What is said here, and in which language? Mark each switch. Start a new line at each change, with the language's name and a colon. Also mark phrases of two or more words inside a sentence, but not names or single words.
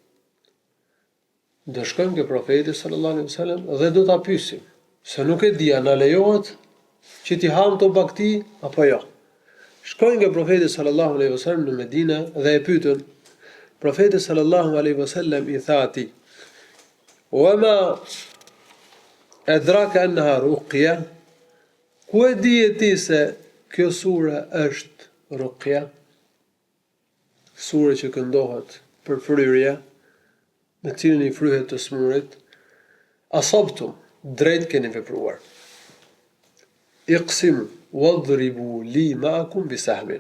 Albanian: Do shkojmë ke profeti
Arabic: صلى الله عليه وسلم
Albanian: dhe do ta pyesim, se nuk e di a na lejohet që ti ham to bakti apo jo. Shkojnë ke profeti
Arabic: صلى الله عليه وسلم
Albanian: në Medinë dhe e pyetën. Profeti
Arabic: صلى الله عليه وسلم
Albanian: i tha atij:
Arabic: "وما أدراك أنها رقية?"
Albanian: Ku e di ti se kjo sure është ruqya? Sure që këndohet për fryrje, me cilën i fryhet të smurit. Asabtum, drejt keni vepruar.
Arabic: اقسموا واضربوا لي معكم بسهم.